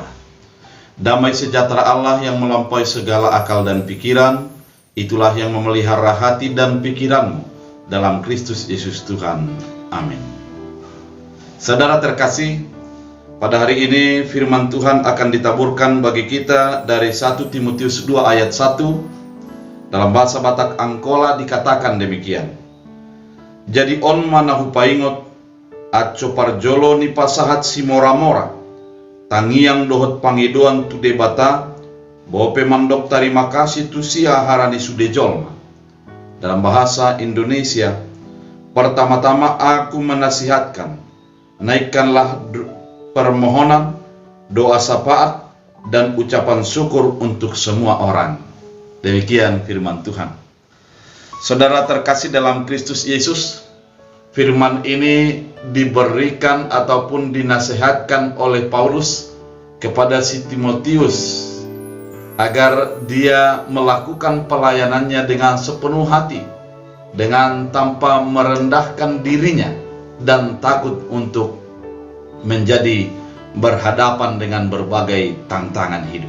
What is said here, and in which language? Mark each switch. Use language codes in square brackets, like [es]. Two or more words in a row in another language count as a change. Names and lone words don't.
[id] Damai sejahtera Allah yang melampaui segala akal dan pikiran, itulah yang memelihara hati dan pikiranmu dalam Kristus Yesus Tuhan. Amin. Saudara terkasih, pada hari ini firman Tuhan akan ditaburkan bagi kita dari 1 Timotius 2 ayat 1. Dalam bahasa Batak Angkola dikatakan demikian. [akb] Jadi on manahu paingot aco parjolo ni pasahat si mora-mora tangiang dohot pangidoan tu debata bope mandok terima kasih tu sia harani sude jolma. [id] Dalam bahasa Indonesia, pertama-tama aku menasihatkan, naikkanlah permohonan, doa syafaat dan ucapan syukur untuk semua orang. Demikian firman Tuhan. Saudara terkasih dalam Kristus Yesus, firman ini diberikan ataupun dinasihatkan oleh Paulus kepada si Timotius agar dia melakukan pelayanannya dengan sepenuh hati, dengan tanpa merendahkan dirinya dan takut untuk menjadi berhadapan dengan berbagai tantangan hidup.